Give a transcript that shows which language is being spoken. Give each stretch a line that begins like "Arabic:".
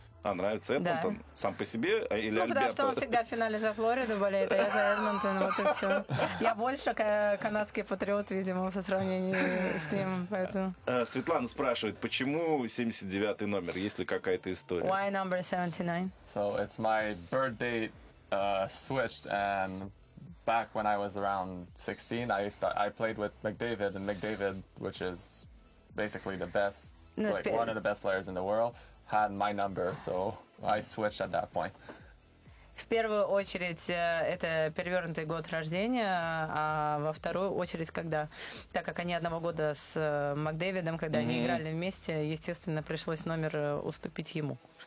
Russian: А, нравится Эдмонтон? Да. Сам по себе? Или Альберто? Потому что он всегда в финале за Флориду болеет, а я за Эдмонтон, вот и все. Я больше канадский патриот, видимо, по сравнению с ним. Светлана спрашивает, почему 79-й номер? Есть ли какая-то история?
English: Why number 79? So, it's my birth date switched, and back when I was around 16, I played with McDavid, and McDavid, which is basically the best, like one of the best players in the world, had my number, so I switched at that point.
Russian: В первую очередь, это перевернутый год рождения, а во вторую очередь, когда, так как они одного года с Макдэвидом, когда они играли вместе, естественно, пришлось номер уступить ему.